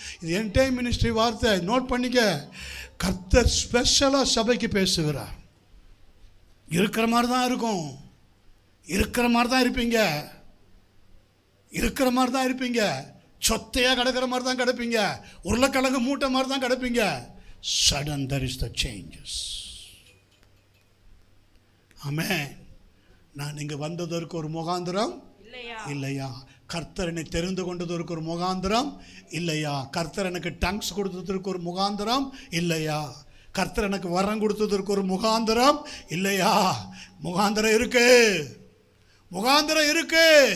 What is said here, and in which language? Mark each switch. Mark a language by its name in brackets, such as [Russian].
[Tamil] இது என்டைம் மினிஸ்ட்ரி வார்த்தை. நோட் பண்ணிக்க, கர்த்தர் ஸ்பெஷலாக சபைக்கு பேசுகிறார். இருக்கிற மாதிரி தான் இருக்கும், இருக்கிற மாதிரி தான் இருப்பீங்க, இருக்கிற மாதிரி தான் இருப்பீங்க. சொத்தையாக கிடக்கிற மாதிரி தான் கிடப்பீங்க, உருளைக்கிழங்கு மூட்டை மாதிரி தான் கிடப்பீங்க. [English] Sudden there is the changes. [Tamil] ஆமென். நான் இங்கே வந்ததற்கு ஒரு முகாந்திரம் இல்லையா? கர்த்தர் என்னை தெரிந்து கொண்டதற்கு ஒரு முகாந்திரம் இல்லையா? கர்த்தர் எனக்கு டங்ஸ் கொடுத்ததற்கு ஒரு முகாந்திரம் இல்லையா? கர்த்தர் எனக்கு வரம் கொடுத்ததற்கு ஒரு முகாந்திரம் இல்லையா? முகாந்திரம் இருக்கு, முகாந்திரம் இருக்கு.